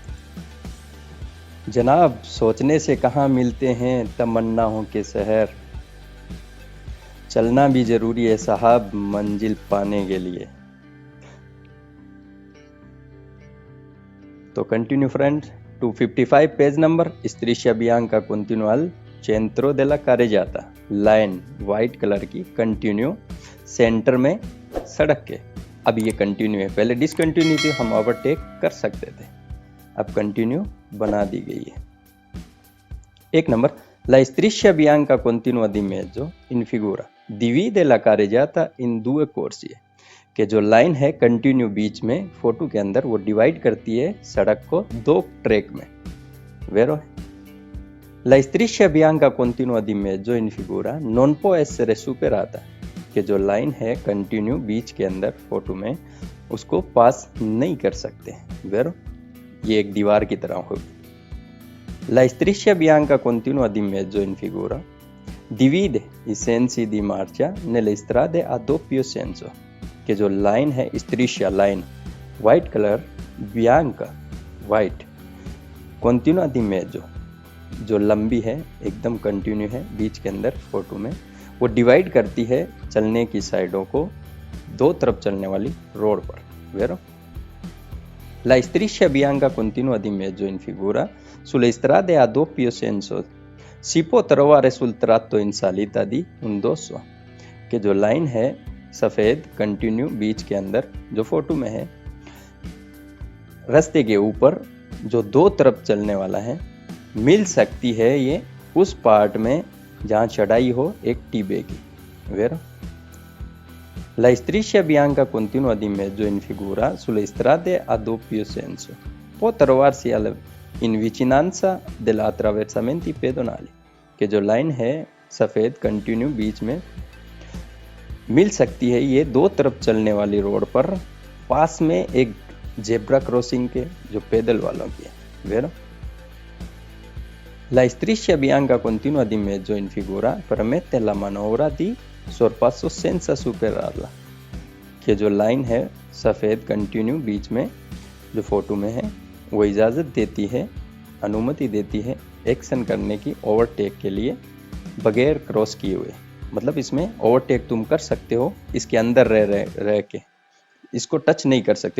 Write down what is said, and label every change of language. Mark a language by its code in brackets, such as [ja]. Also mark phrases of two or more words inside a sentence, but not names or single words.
[hi] जनाब, सोचने से कहाँ मिलते हैं तमन्नाओं के शहर, चलना भी जरूरी है साहब मंजिल पाने के लिए। तो [en] continue friends, [hi] 255 [en] page number [it] Striscia bianca continua al centro della carreggiata, [en] line white colour [hi] की कंटिन्यू सेंटर में सड़क के। अब ये कंटिन्यू है, पहले डिसकंटिन्यू थी, हम ओवरटेक कर सकते थे, अब कंटिन्यू बना दी गई है। एक नंबर, [it] La striscia bianca continua di mezzo in figura divide la carreggiata in due corsie, [hi] कि जो लाइन है कंटिन्यू बीच में फोटो के अंदर वो डिवाइड करती है सड़क को दो ट्रैक में। [it] वेरो है La striscia bianca continua di mezzo in figura non può essere superata, [hi] कि जो लाइन है कंटिन्यू बीच के अंदर फोटो में उसको पास नहीं कर सकते। वेरो, ये एक दीवार की तरह होगी। [it] La striscia bianca continua di mezzo in figura divide i sensi di marcia nelle strade a doppio senso, [hi] कि जो लाइन है स्त्रिशिया [en] line white colour [hi] बियांका [en] white continue [it] di mezzo [hi] जो लंबी है एकदम कंटिन्यू है बीच के अंदर फोटो में, वो डिवाइड करती है चलने की साइडों को दो तरफ चलने वाली रोड पर। [it] वेरो La striscia bianca continua di mezzo in figura sulle strade a doppio senso si può trovare sul tratto in salita di un dosso, [hi] कि जो लाइन है सफेद कंटिन्यू बीच के अंदर जो फोटो में है रास्ते के ऊपर जो दो तरफ चलने वाला है, मिल सकती है ये उस पार्ट में जहाँ चढ़ाई हो एक टीबे की। [it] वेरो La striscia bianca continua di mezzo in figura sulle strade a doppio senso può trovarsi in vicinanza della attraversamenti pedonali, [hi] कि जो लाइन है सफेद कंटिन्यू बीच में मिल सकती है ये दो तरफ चलने वाली रोड पर पास में एक [en] zebra crossing [hi] के जो पैदल वालों की है। [it] वेरो La striscia bianca continua di mezzo in figura permette la manovra di sorpasso senza superarla, [hi] कि जो लाइन है सफेद कंटिन्यू बीच में जो फोटो में है वो इजाज़त देती है, अनुमति देती है एक्शन करने की ओवरटेक के लिए बगैर क्रॉस किए हुए। मतलब इसमें ओवरटेक तुम कर सकते हो इसके अंदर रह के, इसको टच नहीं कर सकते हो।